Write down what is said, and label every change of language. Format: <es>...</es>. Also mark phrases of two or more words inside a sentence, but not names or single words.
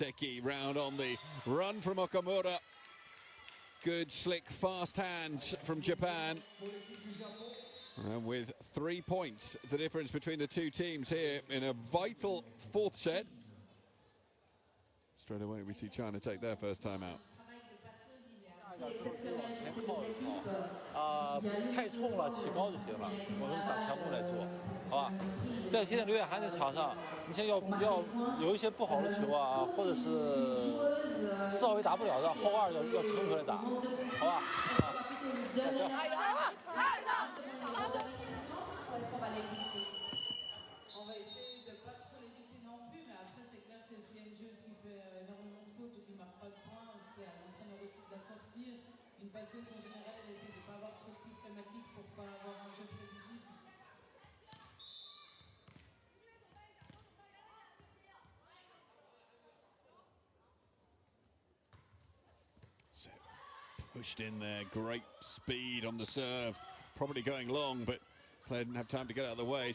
<en>Seki round on the run from Okamura. Good, slick, fast hands from Japan. And with 3 points, the difference between the two teams here in a vital fourth set. Straight away we see China take their first time out.</en> <zh>太冲了，起高就行了。我们把强攻来做，好吧？在现在刘烨涵的场上，你现在要有一些不好的球啊，或者是4号位打不了的，后2要撑回来打，好吧？</zh> <fr>On va essayer de ne pas trop l'éviter non plus, mais après c'est clair que s'il y a une joueuse qui fait énormément de fautes ou qui ne marque pas de points, c'est à l'entraîneur aussi de la sortir. Une passeuse en général, elle essaie de ne pas avoir trop de systématique pour ne pas avoir un jeu prévisible.</fr> <en>So pushed in there, great speed on the serve, probably going long, but player didn't have time to get out of the way.</en>